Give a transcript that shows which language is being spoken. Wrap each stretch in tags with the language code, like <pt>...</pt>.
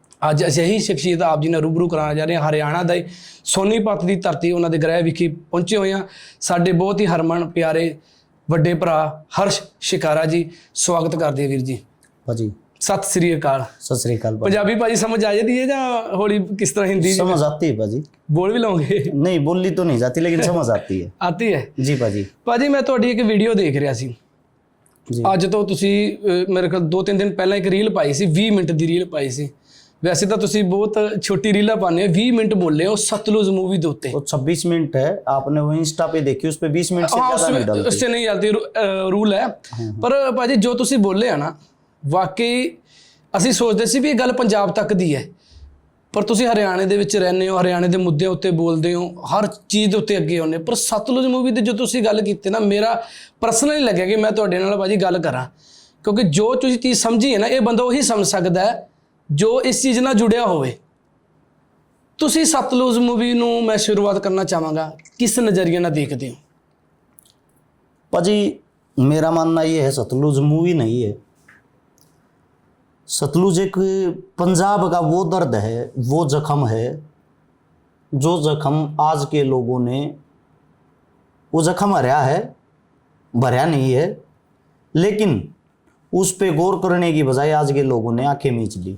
<pa>ਅੱਜ ਅਸੀਂ ਇਹੀ ਸ਼ਖਸੀਅਤ ਆਪ ਜੀ ਨਾਲ ਰੂਬਰੂ ਕਰਾਉਣਾ ਜਾ ਰਹੇ ਹਾਂ। ਹਰਿਆਣਾ ਦਾ ਸੋਨੀਪਤ ਦੀ ਧਰਤੀ, ਉਹਨਾਂ ਦੇ ਗ੍ਰਹਿ ਵਿਖੇ ਪਹੁੰਚੇ ਹੋਏ ਹਾਂ। ਸਾਡੇ ਬਹੁਤ ਹੀ ਹਰਮਨ ਪਿਆਰੇ ਵੱਡੇ ਭਰਾ ਹਰਸ਼ ਸ਼ਿਕਾਰਾ ਜੀ, ਸਵਾਗਤ ਕਰਦੇ ਵੀਰ ਜੀ। ਭਾਜੀ ਸਤਿ ਸ੍ਰੀ ਅਕਾਲ। सत श्री अकाल। ਪੰਜਾਬੀ ਭਾਜੀ ਸਮਝ ਆ ਜਾਂਦੀ ਹੈ ਜਾਂ ਹੌਲੀ ਕਿਸ ਤਰ੍ਹਾਂ ਹਿੰਦੀ</pa> <hi>समझ आती है भाजी? बोल भी लाओगे? नहीं बोली तो नहीं जाती, लेकिन समझ आती है। ਆਤੀ ਹੈ जी भाजी।</hi> <pa>ਭਾਜੀ ਮੈਂ ਤੁਹਾਡੀ ਇੱਕ ਵੀਡੀਓ ਦੇਖ ਰਿਹਾ ਸੀ</pa> <hi>जी</hi> <pa>ਅੱਜ ਤੋਂ ਤੁਸੀਂ ਮੇਰੇ ਕੋਲ 2-3 ਦਿਨ ਪਹਿਲਾਂ ਇੱਕ ਰੀਲ ਪਾਈ ਸੀ, 20 ਮਿੰਟ ਦੀ ਰੀਲ ਪਾਈ ਸੀ। ਵੈਸੇ ਤਾਂ ਤੁਸੀਂ ਬਹੁਤ ਛੋਟੀ ਰੀਲਾਂ ਪਾਉਂਦੇ ਹੋ, 20 ਮਿੰਟ ਬੋਲੇ ਹੋ सतलुज मूवी ਦੇ ਉੱਤੇ।</pa> <hi>वो 26 मिनट है, आपने वो इंस्टा पे देखी, उस पे 20 मिनट से हाँ ज्यादा नहीं डालते। उससे नहीं चलती, रूल है।</hi> <pa>ਪਰ ਭਾਜੀ ਜੋ ਤੁਸੀਂ ਬੋਲੇ ਆ ਨਾ, ਵਾਕਈ ਅਸੀਂ ਸੋਚਦੇ ਸੀ ਵੀ ਇਹ ਗੱਲ ਪੰਜਾਬ ਤੱਕ ਦੀ ਹੈ, ਪਰ ਤੁਸੀਂ ਹਰਿਆਣੇ ਦੇ ਵਿੱਚ ਰਹਿੰਦੇ ਹੋ, ਹਰਿਆਣੇ ਦੇ ਮੁੱਦਿਆਂ ਉੱਤੇ ਬੋਲਦੇ ਹੋ, ਹਰ ਚੀਜ਼ ਦੇ ਉੱਤੇ ਅੱਗੇ ਆਉਂਦੇ। ਪਰ ਸਤਲੁਜ ਮੂਵੀ ਦੀ ਜੋ ਤੁਸੀਂ ਗੱਲ ਕੀਤੀ ਨਾ, ਮੇਰਾ ਪਰਸਨਲੀ ਲੱਗਿਆ ਕਿ ਮੈਂ ਤੁਹਾਡੇ ਨਾਲ ਭਾਜੀ ਗੱਲ ਕਰਾਂ, ਕਿਉਂਕਿ ਜੋ ਤੁਸੀਂ ਚੀਜ਼ ਸਮਝੀ ਹੈ ਨਾ, ਇਹ ਬੰਦਾ ਉਹੀ ਸਮਝ ਸਕਦਾ ਹੈ ਜੋ ਇਸ ਚੀਜ਼ ਨਾਲ ਜੁੜਿਆ ਹੋਵੇ। ਤੁਸੀਂ ਸਤਲੁਜ ਮੂਵੀ ਨੂੰ ਮੈਂ ਸ਼ੁਰੂਆਤ ਕਰਨਾ ਚਾਹਾਂਗਾ, ਕਿਸ ਨਜ਼ਰੀਏ ਨਾਲ ਦੇਖਦੇ ਹੋ?</pa> <hi>भाजी मेरा मानना ये है, सतलुज मूवी नहीं है। सतलुज एक पंजाब का वो दर्द है, वो जख्म है, जो जख्म आज के लोगों ने, वो जख्म हरया है, भरया नहीं है, लेकिन उस पे गौर करने की बजाय आज के लोगों ने आंखें मीच ली।</hi>